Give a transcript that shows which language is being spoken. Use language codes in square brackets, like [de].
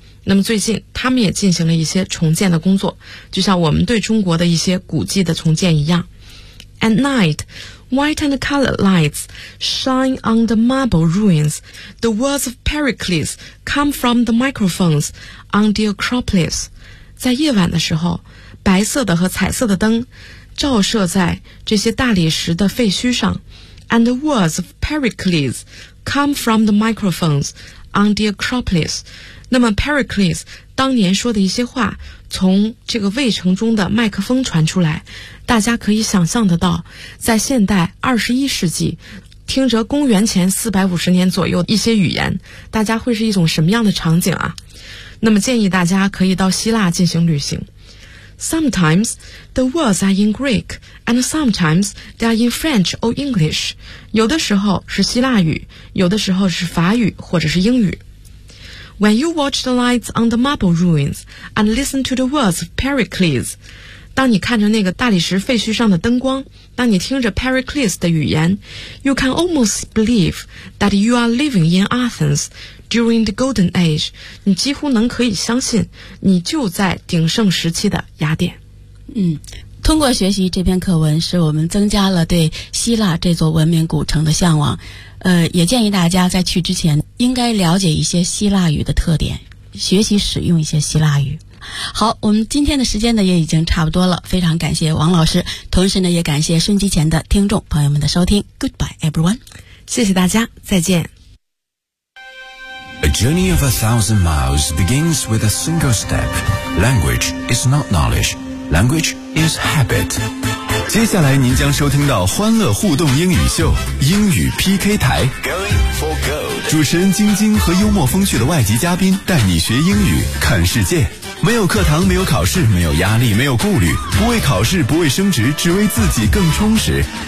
[zh] 那么最近他们也进行了一些重建的工作，就像我们对中国的一些古迹的重建一样。 [en] At nightWhite and colored lights shine on the marble ruins. The words of Pericles come from the microphones on the Acropolis. [zh] 在夜晚的时候，白色的和彩色的灯照射在这些大理石的废墟上。 [en] And the words of Pericles come from the microphones on the Acropolis. [zh] 那么 Pericles 当年说的一些话从这个卫城中的麦克风传出来，大家可以想象得到，在现代21世纪，听着公元前450年左右一些语言，大家会是一种什么样的场景啊？那么建议大家可以到希腊进行旅行。 [en] Sometimes the words are in Greek, and sometimes they are in French or English. [zh] 有的时候是希腊语，有的时候是法语或者是英语。 [en] When you watch the lights on the marble ruins and listen to the words of Pericles, [zh] 当你看着那个大理石废墟上的灯光，当你听着 Pericles 的语言， [en] you can almost believe that you are living in Athens during the Golden Age. [zh] 你几乎能可以相信你就在鼎盛时期的雅典。通过学习这篇课文，使我们增加了对希腊这座文明古城的向往。也建议大家在去之前应该了解一些希腊语的特点，学习使用一些希腊语。好，我们今天的时间呢也已经差不多了，非常感谢王老师，同时呢也感谢收音机前的听众朋友们的收听。 [en] Goodbye everyone， [zh] 谢谢大家，再见。 [en] A journey of 1,000 miles begins with a single step. Language is not knowledge. Language is habit. [zh] 接下来您将收听到欢乐互动英语秀英语 PK 台。 [en] Going for gold. [zh] 主持人晶晶和幽默风趣的外籍嘉宾带你学英语看世界。没有课堂，没有考试，没有压力，没有顾虑，不为考试，不为升职，只为自己更充实。